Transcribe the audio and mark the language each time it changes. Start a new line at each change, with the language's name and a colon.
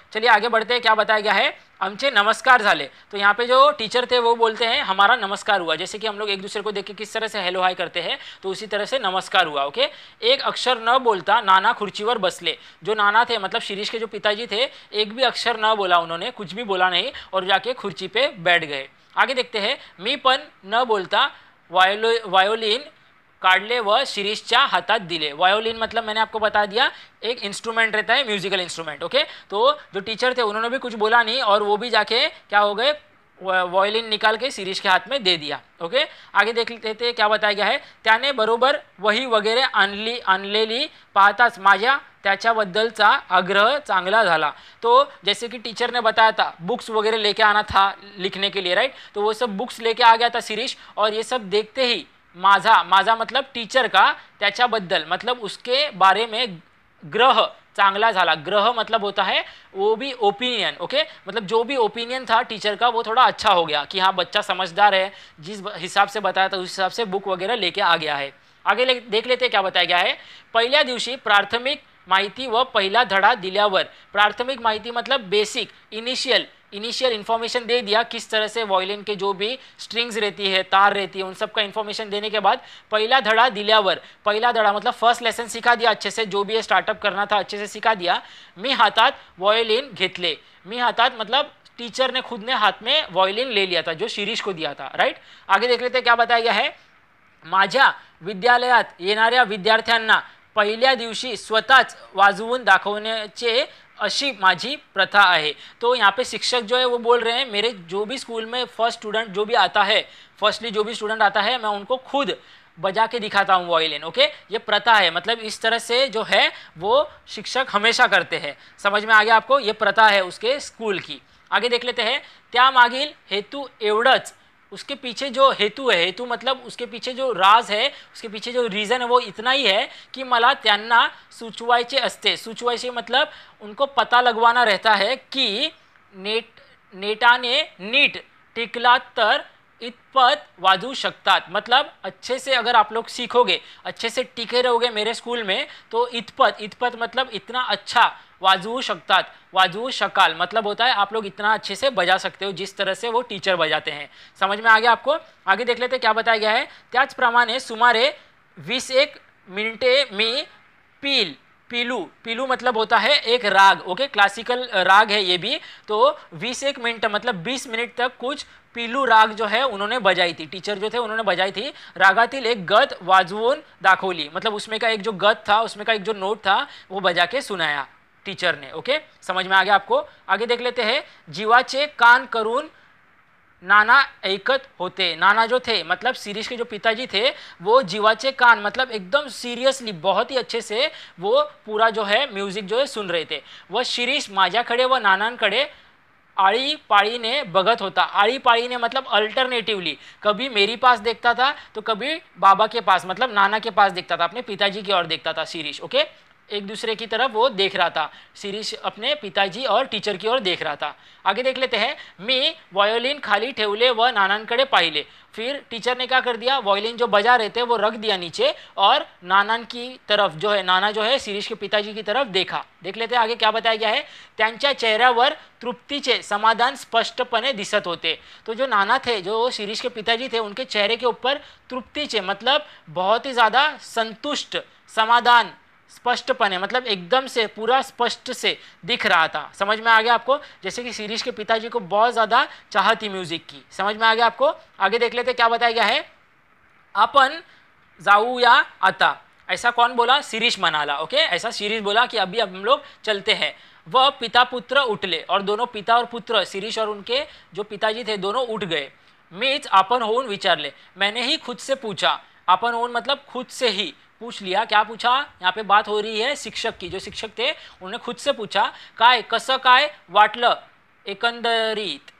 Hindi: चलिए आगे बढ़ते हैं, क्या बताया गया है,
Marathi: आमचे नमस्कार झाले।
Hindi: तो यहाँ पे जो टीचर थे वो बोलते हैं हमारा नमस्कार हुआ, जैसे कि हम लोग एक दूसरे को देख के किस तरह से हेलो हाय करते हैं, तो उसी तरह से नमस्कार हुआ, ओके।
Marathi: एक अक्षर न बोलता नाना खुर्चीवर बसले।
Hindi: जो नाना थे मतलब शिरीष के जो पिताजी थे, एक भी अक्षर न बोला उन्होंने, कुछ भी बोला नहीं, और जाके खुर्ची पे बैठ गए। आगे देखते हैं।
Marathi: मी पण न बोलता वायोलिन काढले व शिरीषच्या हातात दिले।
Hindi: वायोलिन मतलब मैंने आपको बता दिया एक इंस्ट्रूमेंट रहता है, म्यूजिकल इंस्ट्रूमेंट, ओके। तो जो टीचर थे उन्होंने भी कुछ बोला नहीं, और वो भी जाके क्या हो गए, वायोलिन निकाल के शिरीष के हाथ में दे दिया, ओके। आगे देख लेते हैं, क्या बताया गया है।
Marathi: त्याने बरोबर वही वगैरे आणलेली पाहताच माझ्या त्याच्याबद्दलचा आग्रह चांगला झाला।
Hindi: तो जैसे कि टीचर ने बताया था बुक्स वगैरह लेके आना था लिखने के लिए, राइट, तो वो सब बुक्स लेके आ गया था शिरीष, और ये सब देखते ही माझा मतलब टीचर का,
Marathi: त्याच्याबद्दल
Hindi: मतलब उसके बारे में
Marathi: ग्रह चांगला झाला।
Hindi: ग्रह मतलब होता है वो भी ओपिनियन, ओके, मतलब जो भी ओपिनियन था टीचर का वो थोड़ा अच्छा हो गया कि हाँ बच्चा समझदार है, जिस हिसाब से बताया था उस हिसाब से बुक वगैरह लेके आ गया है। आगे देख लेते क्या बताया गया है।
Marathi: पहिल्या दिवशी प्राथमिक माहिती व पहिला धडा दिल्यावर,
Hindi: प्राथमिक माहिती मतलब बेसिक इनिशियल इन्फॉर्मेशन दे दिया, किस तरह से वायलिन के जो भी स्ट्रिंग्स रहती है, तार रहती है, उन सब का इन्फॉर्मेशन देने के बाद
Marathi: पहिला धड़ा दिल्यावर,
Hindi: पहिला धड़ा मतलब फर्स्ट लेसन सिखा दिया अच्छे से, जो भी ये स्टार्टअप करना था अच्छे से सिखा दिया।
Marathi: मी हातात वायलिन घेतले।
Hindi: मी हातात मतलब टीचर ने खुद ने हाथ में वायलिन ले लिया था जो शिरीष को दिया था, राइट। आगे देख लेते क्या बताया गया है।
Marathi: माझ्या विद्यालयात येणाऱ्या विद्यार्थ्यांना पहिल्या दिवशी स्वतःच वाजवून दाखवण्याचे अशी माझी प्रथा है।
Hindi: तो यहाँ पे शिक्षक जो है वो बोल रहे हैं मेरे जो भी स्कूल में फर्स्ट स्टूडेंट जो भी आता है, फर्स्टली जो भी स्टूडेंट आता है मैं उनको खुद बजा के दिखाता हूँ वायलिन। ओके, ये प्रथा है, मतलब इस तरह से जो है वो शिक्षक हमेशा करते हैं। समझ में आ गया आपको, ये प्रथा है उसके स्कूल की। आगे देख लेते हैं,
Marathi: त्यामागील हेतू एवढंच,
Hindi: उसके पीछे जो हेतु है, हेतु मतलब उसके पीछे जो राज है, उसके पीछे जो रीज़न है वो इतना ही है कि
Marathi: मला त्यांना सुचवायचे असते।
Hindi: सुचवायचे मतलब उनको पता लगवाना रहता है कि
Marathi: नेटाने नीट टिकला तर इतपत वाजू शकतात।
Hindi: मतलब अच्छे से अगर आप लोग सीखोगे, अच्छे से टिके रहोगे मेरे स्कूल में, तो इतपत मतलब इतना अच्छा
Marathi: वाजवू शकतात, वाजवू शकाल
Hindi: मतलब होता है आप लोग इतना अच्छे से बजा सकते हो जिस तरह से वो टीचर बजाते हैं। समझ में आ गया आपको? आगे देख लेते क्या बताया गया है।
Marathi: त्याचप्रमाणे सुमारे 21 मिनिटे मी पीलू
Hindi: मतलब होता है एक राग। ओके, क्लासिकल राग है ये भी। तो 21 मिनट मतलब 20 मिनट तक कुछ पीलू राग जो है उन्होंने बजाई थी, टीचर जो थे उन्होंने बजाई थी।
Marathi: रागातील एक गत वाजवून दाखवली,
Hindi: मतलब उसमें का एक जो गत था, उसमें का एक जो नोट था वो बजा के सुनाया टीचर ने। ओके, समझ में आ गया आपको? आगे देख लेते हैं,
Marathi: जीवाचे कान करून नाना ऐकत होते।
Hindi: नाना जो थे मतलब शिरीष के जो पिताजी थे वो जीवाचे कान मतलब एकदम सीरियसली बहुत ही अच्छे से वो पूरा जो है म्यूजिक जो है सुन रहे थे।
Marathi: वह शिरीष माझ्याकडे व नानांकडे आळीपाळीने बघत होता।
Hindi: आळीपाळीने मतलब अल्टरनेटिवली, कभी मेरी पास देखता था तो कभी बाबा के पास मतलब नाना के पास देखता था, अपने पिताजी की ओर देखता था शिरीष। ओके, एक दूसरे की तरफ वो देख रहा था, शिरीष अपने पिताजी और टीचर की ओर देख रहा था। आगे देख लेते हैं,
Marathi: मी वायोलिन खाली ठेवले व नानांकडे पाहिले।
Hindi: फिर टीचर ने क्या कर दिया, वायोलिन जो बजा रहे थे वो रख दिया नीचे और नाना की तरफ जो है, नाना जो है शिरीष के पिताजी की तरफ देखा। देख लेते हैं आगे क्या बताया गया है।
Marathi: त्यांच्या चेहऱ्यावर तृप्तीचे समाधान स्पष्टपणे दिसत होते।
Hindi: तो जो नाना थे, जो शिरीष के पिताजी थे, उनके चेहरे के ऊपर तृप्तीचे मतलब बहुत ही ज़्यादा संतुष्ट, समाधान स्पष्टपने मतलब एकदम से पूरा स्पष्ट से दिख रहा था। समझ में आ गया आपको? जैसे कि शिरीष के पिताजी को बहुत ज़्यादा चाह थी म्यूजिक की। समझ में आ गया आपको? आगे देख लेते क्या बताया गया है।
Marathi: आपण जाऊया आता,
Hindi: ऐसा कौन बोला?
Marathi: शिरीष म्हणाला।
Hindi: ओके, ऐसा शिरीष बोला कि अभी अब हम लोग चलते हैं। वह
Marathi: पिता पुत्र उठले
Hindi: और दोनों पिता और पुत्र, शिरीष और उनके जो पिताजी थे, दोनों उठ गए।
Marathi: मीच आपण होऊन विचारले,
Hindi: मैंने ही खुद से पूछा। आपण होऊन मतलब खुद से ही पूछ लिया। क्या पूछा? यहाँ पे बात हो रही है शिक्षक की। जो शिक्षक थे उन्होंने खुद से पूछा,
Marathi: काय कसं काय वाटलं एकंदरीत।